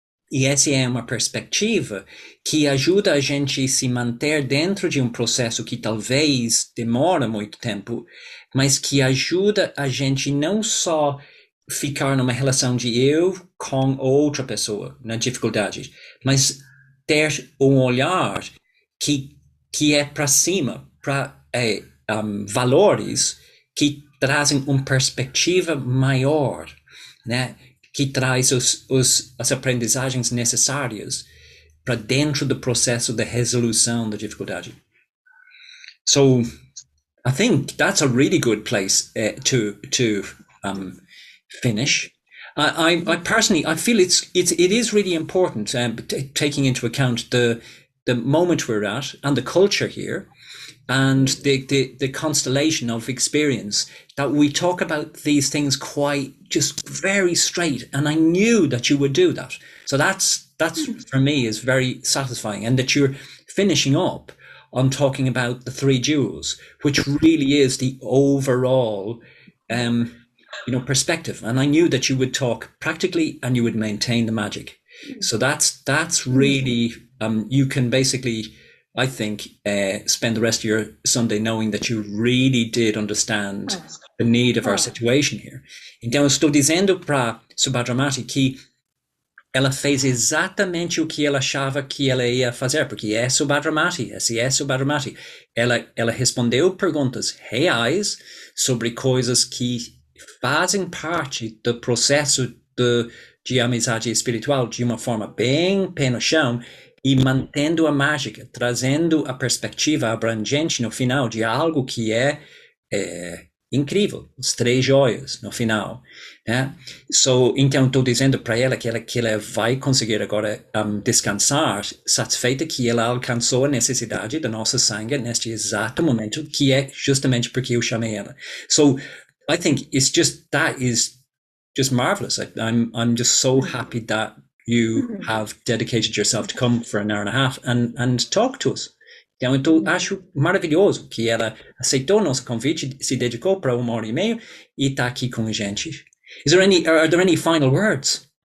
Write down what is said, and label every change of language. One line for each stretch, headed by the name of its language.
Portuguese: E essa é uma perspectiva que ajuda a gente a se manter dentro de um processo que talvez demora muito tempo, mas que ajuda a gente não só ficar numa relação de eu com outra pessoa na dificuldade, mas ter um olhar que é para cima, para valores que trazem uma perspectiva maior, né? Que traz as aprendizagens necessárias para dentro do processo de resolução da dificuldade.
English: So, I think that's a really good place to finish. I personally, I feel it is really important, taking into account the moment we're at and the culture here, and the constellation of experience, that we talk about these things quite just very straight. And I knew that you would do that. So that's for me is very satisfying, and that you're finishing up on talking about the three jewels, which really is the overall perspective. And I knew that you would talk practically and you would maintain the magic. So that's really you can basically, I think, spend the rest of your Sunday knowing that you really did understand the need of our situation here.
Portuguese: Então, eu estou dizendo para Subhadramati que ela fez exatamente o que ela achava que ela ia fazer, porque é Subhadramati, esse é Subhadramati. Ela respondeu perguntas reais sobre coisas que fazem parte do processo de amizade espiritual de uma forma bem pé no chão, e mantendo a mágica, trazendo a perspectiva abrangente no final de algo que é incrível, os três joias no final, né? Então estou dizendo para ela que ela vai conseguir agora descansar, satisfeita que ela alcançou a necessidade da nossa Sangha neste exato momento, que é justamente porque eu chamei ela.
English: So I think that is just marvelous. I'm just so happy that you have dedicated yourself to come for an hour and a half and talk to us.
Portuguese: Então, eu acho maravilhoso que ela aceitou nosso convite, se dedicou para 1 hora e meia e está aqui com a gente.
English: Are there any final words?